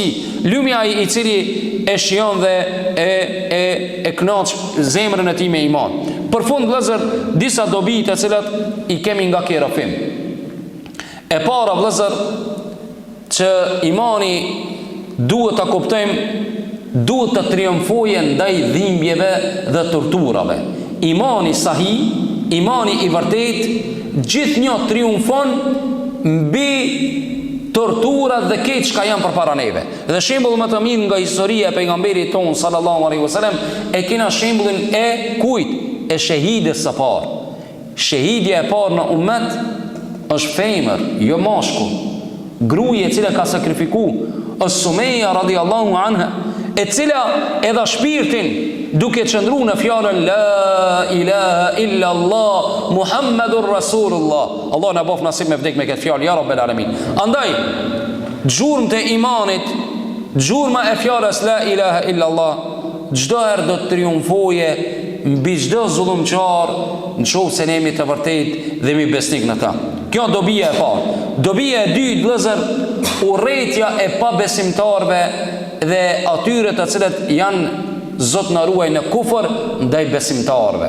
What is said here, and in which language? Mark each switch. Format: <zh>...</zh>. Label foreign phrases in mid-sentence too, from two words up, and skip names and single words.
<sq>Lumja i cili e shijon dhe e kënaq zemrën e tij me iman. Për fund vëllazër, disa dobi të cilat i kemi nga ky rafim. E para vëllazër, që imani duhet ta kuptojmë, duhet të triumfojë ndaj dhimbjeve dhe torturave. Imani sahi, imani i vërtet, gjithnjë triumfon mbi torturat dhe keq që janë përpara neve. Dhe shembull më të mirë nga historia e pejgamberit ton</sq> <ar>صلى الله عليه وسلم</ar> <sq>e kena shembullin e kujt? E shahidës së parë. Shahidja e parë në ummet është femër, jo mashkull. Gruaja e cila ka sakrifikuar është Sumeja</sq> <ar>رضي الله عنها,</ar> <sq>e cila e dha shpirtin duke qëndruar në fjalën</sq> <ar>لا إله إلا الله محمد رسول الله.</ar> <sq>Allah na bof nasib me vdek me këtë fjalë,</sq> <ar>يا رب العالمين.</ar> <sq>Andaj gjurmë të imanit, gjurma e fjalës</sq> <ar>لا إله إلا الله,</ar> <sq>çdo herë do të triumfoje mbi çdo zullumçar, nëse ne jemi të vërtet dhe mi besnik në ta. Kjo dobia e parë. Dobia e dytë vëllazër, urrëtia e pabesimtarve dhe atyre të cilët janë Zot na ruaj në kufër ndaj besimtarve.</sq>